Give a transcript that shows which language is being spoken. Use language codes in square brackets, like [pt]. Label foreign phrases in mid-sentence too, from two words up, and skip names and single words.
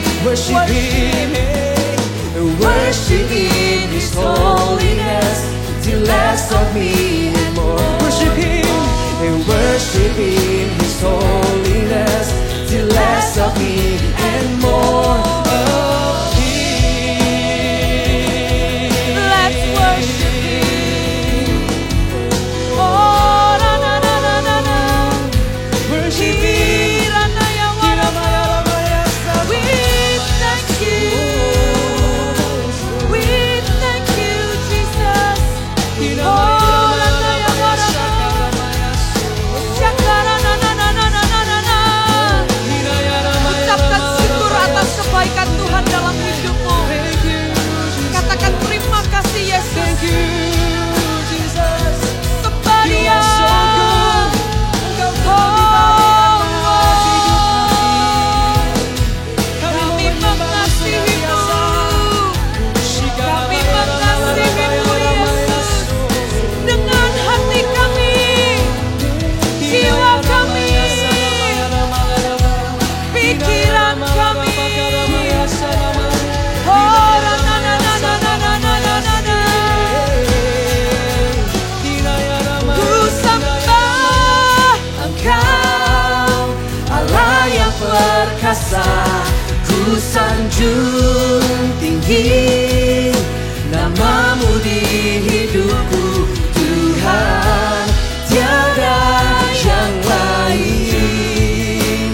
[en] Worshiping His holiness till less of me and more. Worshiping His holiness till less of me and more of Him. Let's worship Him. Oh, na na na na na na. Worship Him. We thank you. We thank you, Jesus. Oh, na na ya warana. Syakara na na na na na na na na. [id] Ucapkan syukur atas kebaikan Tuhan dalam hidupmu. Katakan terima kasih Yesus. Sembah Dia. Kami mengasihi-Mu. Kami mengasihi-Mu Yesus. Dengan hati kami, jiwa kami, pikiran kami. Oh, na na na na na na na na na na. Ku sembah Engkau Allah yang perkasa, ku sanjung tinggi namamu di hidupku Tuhan, tiada yang lain.